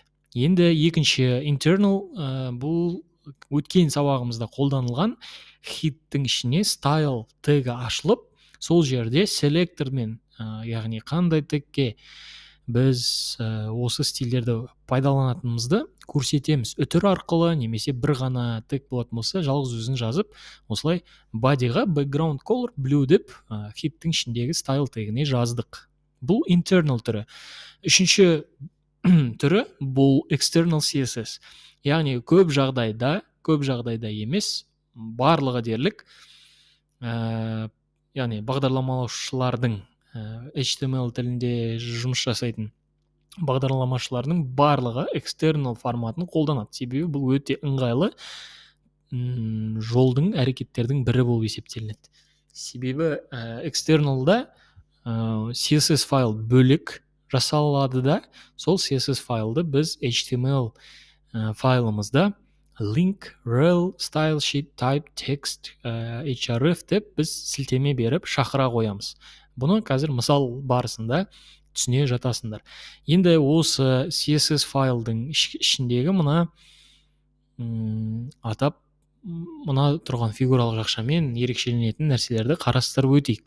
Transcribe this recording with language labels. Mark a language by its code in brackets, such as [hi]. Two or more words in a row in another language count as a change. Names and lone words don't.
[kk] Енді екінші internal, бұл өткен сабағымызда қолданылған хиттің ішіне style тегі ашылып, сол жерде селектормен, яғни қандай тегке біз осы стильдерді пайдаланатынымызды көрсетеміз. Үтір арқылы немесе бір ғана тег болатын болса, жалғыз өзін жазып, осылай bodyға [en] background color blue [kk] деп хиттің ішіндегі style тегіне жаздық. Бұл internal түрі. Үшінші түрі бұл [en] external CSS. [kk] Яғни көп жағдайда емес, барлығы дерлік, яғни бағдарламалаушылардың HTML тілінде жұмыс жасайтын бағдарламашылардың барлығы external форматын қолданады. Себебі бұл өте ыңғайлы жолдың, әрекеттердің бірі болып есептелінеді. Себебі externalда CSS файл бөлек жасалады да, сол CSS файлды біз HTML файлымызда [en] link, rel, style sheet, type, text, href [kk] деп біз сілтеме беріп шақыра қоямыз. Бұны қазір мысал барысында түсіне жатасыңдар. Енді осы CSS файлдың ішіндегі мұна атап мұна тұрған фигуралық жақшамен ерекшеленетін нәрселерді қарастырып өтейік.